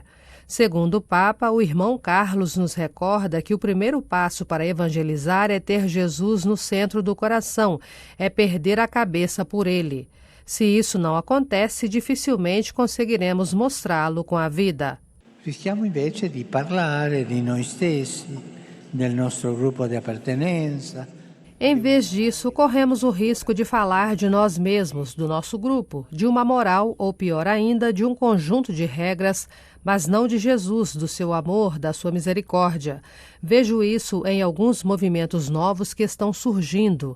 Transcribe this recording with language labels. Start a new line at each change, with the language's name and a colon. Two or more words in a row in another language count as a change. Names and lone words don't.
Portuguese: Segundo o Papa, o irmão Carlos nos recorda que o primeiro passo para evangelizar é ter Jesus no centro do coração, é perder a cabeça por ele. Se isso não acontece, dificilmente conseguiremos mostrá-lo com a vida.
Italian: Rischiamo invece di parlare di noi stessi, del nostro gruppo di appartenenza.
Portuguese: Em vez disso, corremos o risco de falar de nós mesmos, do nosso grupo, de uma moral ou, pior ainda, de um conjunto de regras, mas não de Jesus, do seu amor, da sua misericórdia. Vejo isso em alguns movimentos novos que estão surgindo.